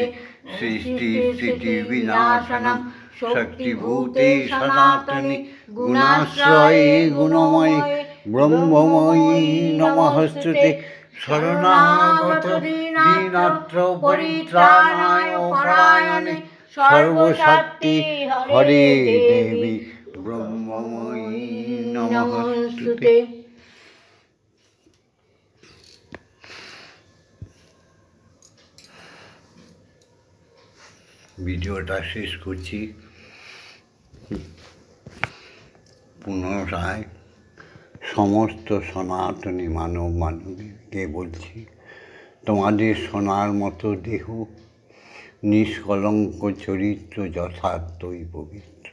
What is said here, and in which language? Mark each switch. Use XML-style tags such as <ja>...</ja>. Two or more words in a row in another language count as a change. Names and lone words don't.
<sa>सृष्टि स्थिति विनाशनं शक्तिभूते सनातने गुणाश्रये गुणमये ब्रह्ममयी नमस्ते। शरणागत दीनार्थ परित्राणाय परायणे सर्वशक्ति हरे देवी ब्रह्ममयी नमस्ते।</sa> <bn>ভিডিওটা শেষ করছি। পুনরায় সমস্ত সনাতনী মানব মানবীকে বলছি, তোমাদের সোনার মতো দেহ, নিষ্কলঙ্ক চরিত্র যথার্থই পবিত্র।</bn>